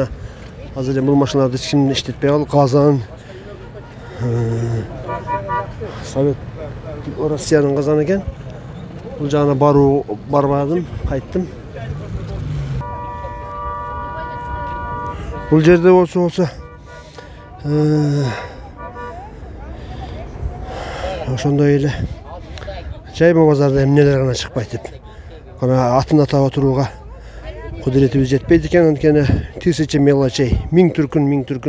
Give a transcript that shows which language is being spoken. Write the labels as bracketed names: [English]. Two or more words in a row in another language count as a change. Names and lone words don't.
[Uzbek] Hozir bu mashinalarni hech kim ishlatmay qoldi. Qozon. Sovet Rossiyaning qozoni ekan. Bu jana barmadim, qaytdim. Bu yerda olsa [Kyrgyz] ошондой эле жайма базарда эмнелер гана чыкпайт деп. Кана атын атап отурууга кудуретибиз жетпейт экен, анткени [Russian] тысяча мелочей, [Kyrgyz] миң түркүн.